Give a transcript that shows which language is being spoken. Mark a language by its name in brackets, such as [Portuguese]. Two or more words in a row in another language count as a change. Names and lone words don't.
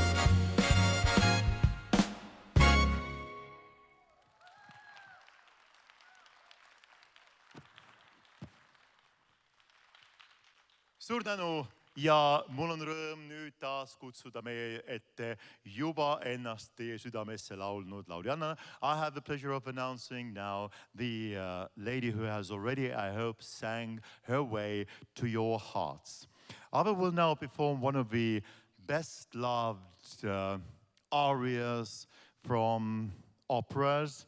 [Estonian] Suur tänu ja mul on rõõm nüüd taas kutsuda meie ette juba ennast teie südamesse laulnud lauljanna. [English] I have the pleasure of announcing now the lady who has already, I hope, sang her way to your hearts. Ava will now perform one of the best loved arias from operas.